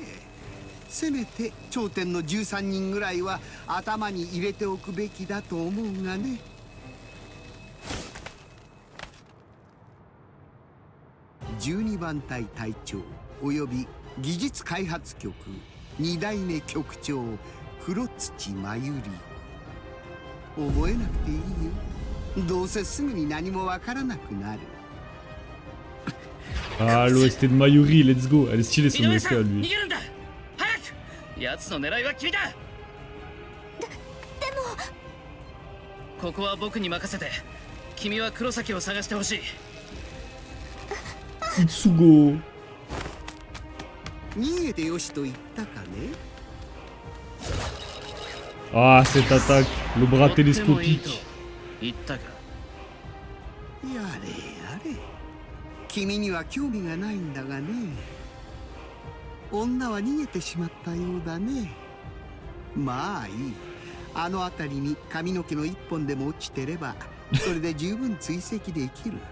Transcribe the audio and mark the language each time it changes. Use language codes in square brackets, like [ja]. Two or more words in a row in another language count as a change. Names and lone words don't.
[ja] せめて頂点の13人ぐらいは頭に入れておくべきだと思うがね。12番隊隊長および技術開発局2代目局長黒土真由里。覚えなくていいよ。どうせすぐに何もわからなくなる。 [fr] Ah, l'OST de Mayuri, [en] let's go. [fr] Elle est stylée, [ja] 井 [fr] son [ja] 上 [fr] OST [ja] さん [fr] à [ja] 逃 [fr] lui. [ja] げるんだ。早く。奴の狙いは君だ。でもここは僕に任せて。君は黒崎を探してほしい。 Itsugo. 逃げてよしと言ったかね。 [fr] Ah, cette attaque, le bras [ja] とってもいいと [fr] télescopique. [ja] 言ったか。やれやれ、君には興味がないんだがね。女は逃げてしまったようだね。まあいい、あの辺りに髪の毛の一本でも落ちてればそれで十分追跡できる。